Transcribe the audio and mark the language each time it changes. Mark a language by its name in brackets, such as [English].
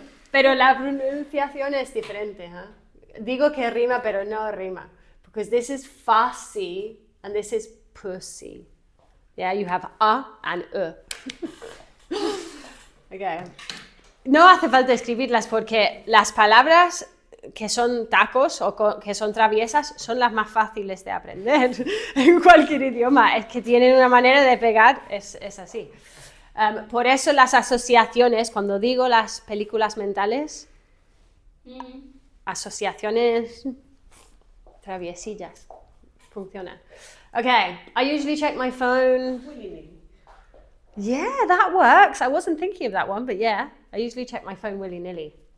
[Spanish] Pero la pronunciación es diferente. Digo que rima, pero no rima. [English] Because this is fussy and this is pussy. Yeah, you have a and Okay. [Spanish] No hace falta escribirlas porque las palabras que son tacos o que son traviesas son las más fáciles de aprender en cualquier idioma. Es que tienen una manera de pegar, es así. Por eso las asociaciones, cuando digo las películas mentales, asociaciones traviesillas, funcionan. [English] Okay, I usually check my phone. Yeah, that works. I wasn't thinking of that one, but yeah, I usually check my phone willy-nilly.